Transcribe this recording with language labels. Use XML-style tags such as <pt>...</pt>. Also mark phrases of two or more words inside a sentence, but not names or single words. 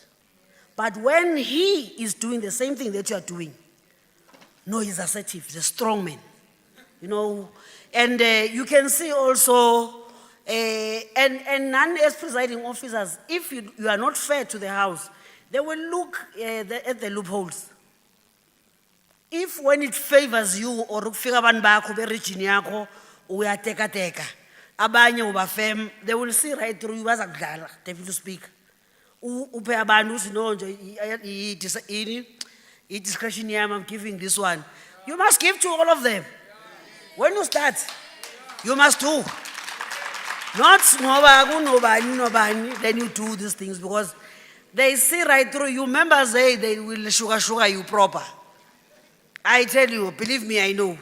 <en>But when he is doing the same thing that you are doing, no, he's assertive, he's a strong man. You know, and you can see also, and none as presiding officers, if you are not fair to the House, they will look at the loopholes. If when it favors you or</en> <xh>ukufika abantu bakho be region yakho uyateka teka abanye uba firm,</xh> <en>they will see right through you bazakudlala, Deputy Speaker.</en> <xh>Uphe abantu usino nje I discretion yami,</xh> <en>I'm giving this one. You must give to all of them. When you start, you must do. Not nobody, then you do these things because they see right through you. Members say they will sugar you proper. I tell you, believe me, I know.</en>